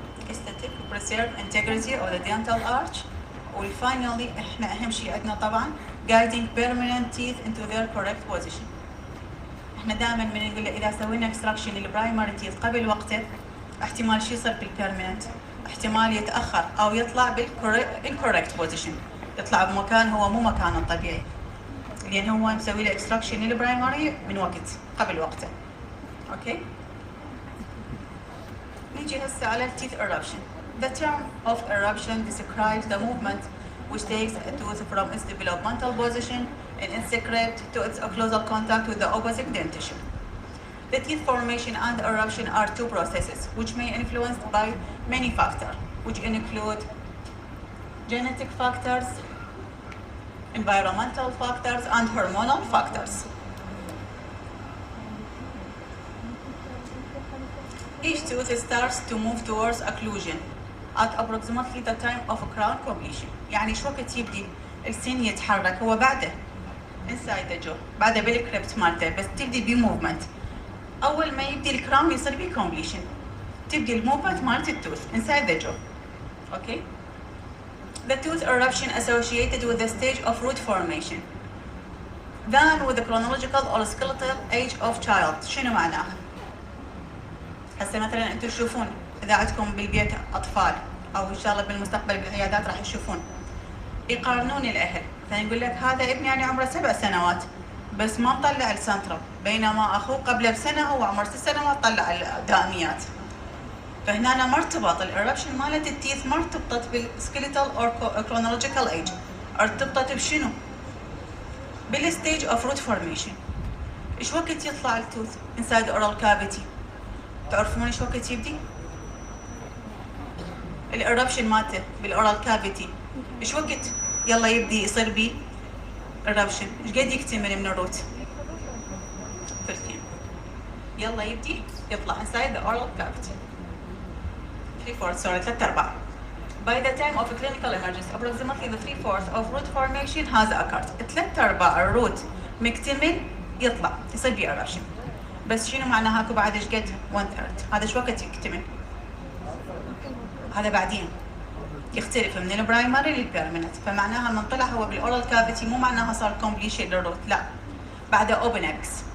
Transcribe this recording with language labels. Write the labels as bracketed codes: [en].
[en] aesthetic preserve integrity of the dental arch. [ar] وفاينلي احنا اهم شيء عندنا طبعا [en] guiding permanent teeth into their correct position. [ar] احنا دائما من نقول اذا سوينا اكستراكشن للبرايمري تيث قبل وقته احتمال شي يصير بالبيرمننت، احتمال يتاخر او يطلع بالانكوركت بوزيشن، يطلع بمكان هو مو مكانه الطبيعي لان هو مسوي له اكستراكشن للبرايمري من وقت قبل وقته. اوكي نيجي هسه على التيث eruption. [en] The term of eruption describes the movement which takes a tooth from its developmental position in its secret to its occlusal contact with the opposite dentition. The teeth formation and eruption are two processes which may be influenced by many factors, which include genetic factors, environmental factors, and hormonal factors. Each tooth starts to move towards occlusion at approximately the time of crown completion. [ar] يعني شو وقت يبدي السن يتحرك؟ هو بعده [en] inside the jaw، [ar] بعده بالكريبت مالته، بس تبدي بموفمنت. أول ما يبدي الكراون يصير بيه completion، تبدي الموفمنت مالت التوث [en] inside the jaw. Okay. The tooth eruption associated with the stage of root formation than with the chronological or skeletal age of child. [ar] شنو معناها؟ هسه مثلا انتم تشوفون اذا عندكم بالبيت اطفال او ان شاء الله بالمستقبل بالعيادات راح تشوفون يقارنون الاهل، مثلا يقول لك هذا ابني يعني عمره 7 سنوات بس ما مطلع السنترال، بينما اخوه قبله بسنه هو عمره 6 سنوات طلع الدائميات. فهنا ما ارتبط الاربشن مالت التيث، ما ارتبطت بالسكيليتال او كرونولوجيكال ايج، ارتبطت بشنو؟ بالستيج اوف روت فورميشن. ايش وقت يطلع التوث انسايد اورال كافيتي؟ تعرفون ايش وقت يبدي؟ الاربشن مالته بالاورال كافيتي ايش وقت يلا يبدي يصير بيه الربشن؟ ايش قد يكتمل من الروت؟ ثلثين. يلا يبدي يطلع [en] inside the oral cavity. 3/4 By the time of clinical emergence, approximately the 3/4 of root formation has occurred. 3/4 [ar] الروت مكتمل يطلع يصير بيه eruption. بس شنو معناها اكو بعد ايش قد 1/3؟ هذا شو وقت يكتمل؟ هذا بعدين يختلف من البرايمري للبيرمننت، فمعناها من طلع هو بالاورال كافيتي مو معناها صار كومبليشن للروت، لا بعده اوبن ابكس.